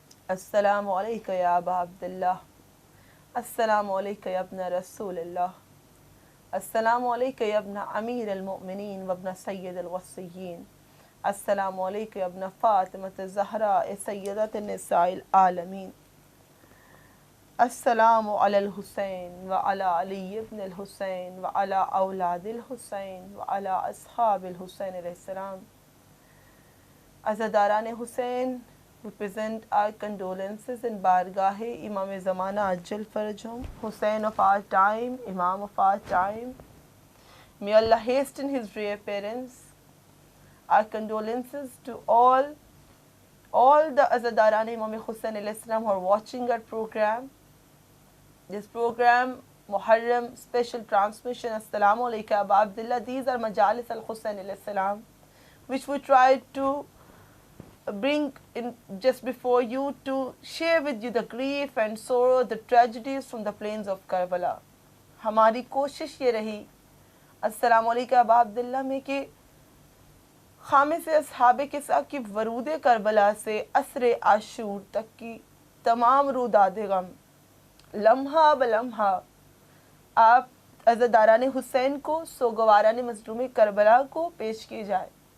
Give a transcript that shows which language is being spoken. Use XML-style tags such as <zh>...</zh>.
<ar>السلام عليك يا أبا عبد الله، السلام عليك يا ابن رسول الله، السلام عليك يا ابن أمير المؤمنين وابن سيد الوصيين، السلام عليك يا ابن فاطمة الزهراء سيدة النساء العالمين، السلام على الحسين وعلى علي بن الحسين وعلى أولاد الحسين وعلى أصحاب الحسين علیہ السلام.</ar> <ur>عزاداران حسین,</ur> <en>we present our condolences in</en> <ur>بارگاہ امام زمانہ عجل فرجہم,</ur> <en>Hussein of our time, Imam of our time. May Allah hasten his reappearance. Our condolences to all the Azadaran Imam Hussein alayhi salam who are watching our program. This program, Muharram special transmission, Assalamu alaikum Abu Abdullah. These are Majalis al-Hussein alayhi salam, which we try to bring in just before you to share with you the grief and sorrow, the tragedies from the plains of Karbala.</en> <ur>ہماری کوشش یہ رہی</ur> <ar>السلام علیکم ابا عبداللہ</ar> <ur>میں کہ خامس اصحاب کسا کی ورود کربلا سے عصر عاشور تک کی تمام روداد غم لمحہ بلمحہ آپ عزاداران حسین کو سوگواران مظلوم کربلا کو پیش کی جائے.</ur>